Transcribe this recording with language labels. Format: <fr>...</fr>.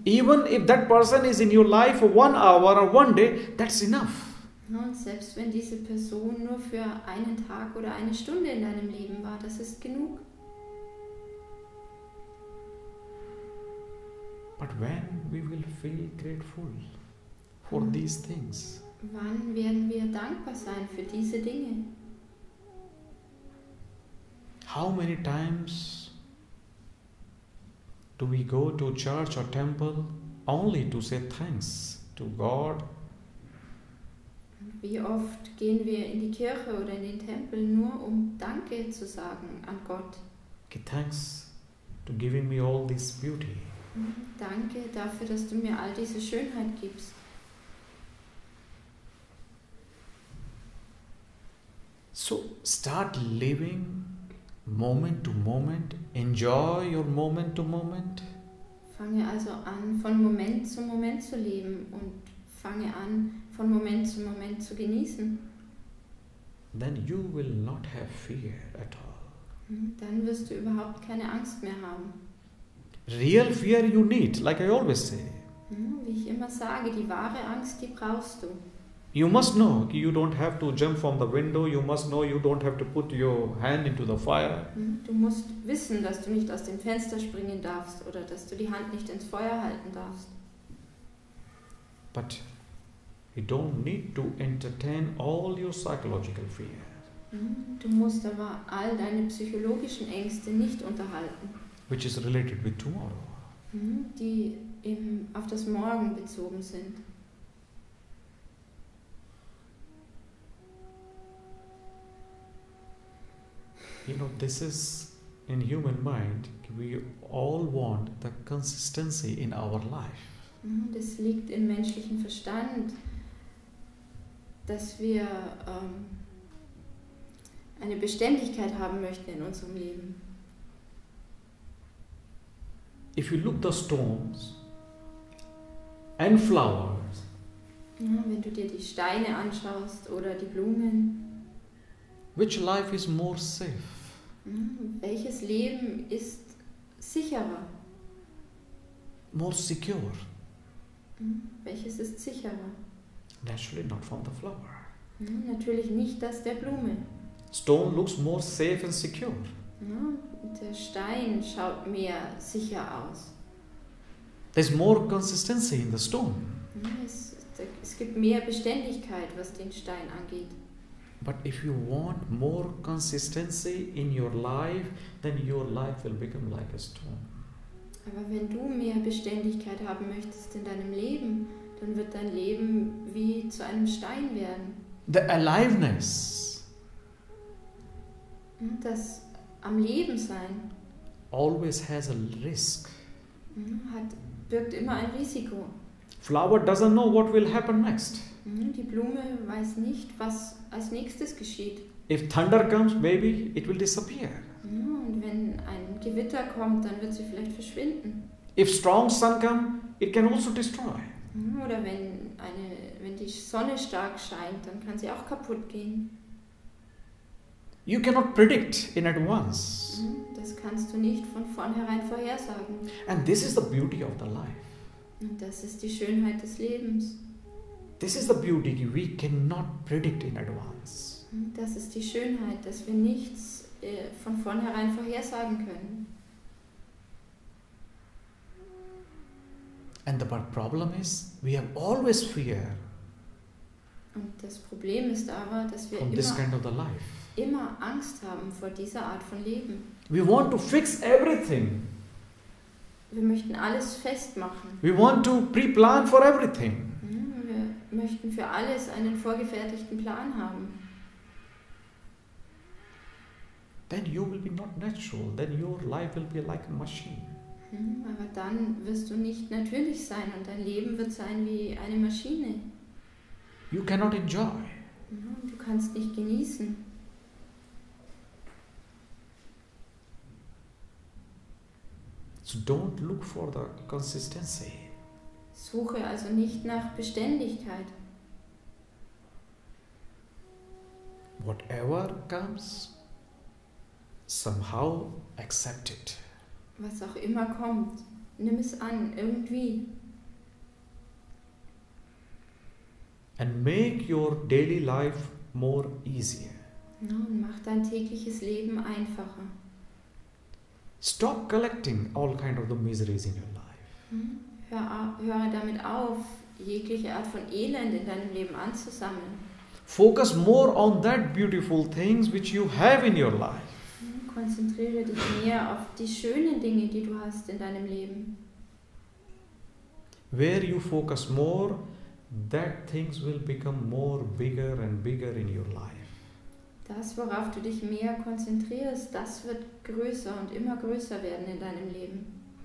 <en>Even if that person is in your life for 1 hour or 1 day, that's enough.</en> <de>Und selbst wenn diese Person nur für einen Tag oder eine Stunde in deinem Leben war, das ist genug.</de> <en>But when we will feel grateful for these things?</en> <de>Wann werden wir dankbar sein für diese Dinge?</de> <en>How many times do we go to church or temple only to say thanks to God?</en> <de>Wie oft gehen wir in die Kirche oder in den Tempel nur um Danke zu sagen an Gott?</de> <en>Okay, thanks to giving me all this beauty.</en> <de>Danke dafür, dass du mir all diese Schönheit gibst.</de> <en>So start living moment to moment. Enjoy your moment to moment.</en> <de>Fange also an, von Moment zu Moment zu leben und fange an, von Moment zu Moment zu genießen.</de> <en>Then you will not have fear at all.</en> <de>Dann wirst du überhaupt keine Angst mehr haben.</de> <en>Real fear you need, like I always say.</en> <de>Wie ich immer sage, die wahre Angst, die brauchst du.</de> <en>You must know you don't have to jump from the window. You must know you don't have to put your hand into the fire.</en> <de>Du musst wissen, dass du nicht aus dem Fenster springen darfst oder dass du die Hand nicht ins Feuer halten darfst.</de> <en>But you don't need to entertain all your psychological fear.</en> <de>Du musst aber all deine psychologischen Ängste nicht unterhalten,</de> <en>Which is related with tomorrow.</en> <de>die auf das Morgen bezogen sind.</de> <en>You know, this is in human mind. We all want the consistency in our life.</en> <de>Das liegt im menschlichen Verstand, dass wir eine Beständigkeit haben möchten in unserem Leben.</de> <en>If you look the stones and flowers,</en> <de>Wenn du dir die Steine anschaust oder die Blumen,</de> <en>which life is more safe?</en> <de>welches Leben ist sicherer?</de> <en>More secure?</en> <de>Welches ist sicherer?</de> <en>Naturally not from the flower.</en> <de>Natürlich nicht das der Blume.</de> <en>Stone looks more safe and secure.</en> <de>Der Stein schaut mehr sicher aus.</de> <en>There's more consistency in the stone.</en> <de>Es gibt mehr Beständigkeit, was den Stein angeht.</de> <en>But if you want more consistency in your life, then your life will become like a stone.</en> <de>Aber wenn du mehr Beständigkeit haben möchtest in deinem Leben, dann wird dein Leben wie zu einem Stein werden.</de> <en>The aliveness</en> <de>Das am Leben sein</de> <en>always has a risk.</en> <de>birgt immer ein Risiko.</de> <en>Flower doesn't know what will happen next.</en> <de>Die Blume weiß nicht, was als nächstes geschieht.</de> <en>If thunder comes, maybe it will disappear.</en> <de>Und wenn ein Gewitter kommt, dann wird sie vielleicht verschwinden.</de> <en>If strong sun comes, it can also destroy.</en> <de>Oder wenn die Sonne stark scheint, dann kann sie auch kaputt gehen.</de> <en>You cannot predict in advance.</en> <de>Das kannst du nicht von vornherein vorhersagen.</de> <en>And this is the beauty of the life.</en> <de>Und das ist die Schönheit des Lebens.</de> <en>This is the beauty we cannot predict in advance.</en> <de>Das ist die Schönheit, dass wir nichts von vornherein vorhersagen können.</de> <en>And the problem is, we have always fear</en> <de>Und das Problem ist aber, dass wir</de> <en>from this kind of the life.</en> <de>immer Angst haben vor dieser Art von Leben.</de> <en>We want to fix everything.</en> <de>Wir möchten alles festmachen.</de> <en>We want to pre-plan for everything.</en> <de>Wir möchten für alles einen vorgefertigten Plan haben.</de> <en>Then you will be not natural. Then your life will be like a machine.</en> <de>Aber dann wirst du nicht natürlich sein und dein Leben wird sein wie eine Maschine.</de> <en>You cannot enjoy.</en> <de>Du kannst nicht genießen.</de> <en>So don't look for the consistency.</en> <de>Suche also nicht nach Beständigkeit.</de> <en>Whatever comes, somehow accept it.</en> <de>Was auch immer kommt, nimm es an, irgendwie.</de> <en>And make your daily life more easier.</en> <de>Und mach dein tägliches Leben einfacher.</de> <en>Stop collecting all kind of the miseries in your life.</en> <de>Höre damit auf, jegliche Art von Elend in deinem Leben anzusammeln.</de> <en>Focus more on that beautiful things which you have in your life.</en> <de>Konzentriere dich mehr auf die schönen Dinge, die du hast in deinem Leben.</de> <en>Where you focus more, that things will become more bigger and bigger in your life.</en> <de>Das, worauf du dich mehr konzentrierst, das wird größer und immer größer werden in deinem Leben.</de>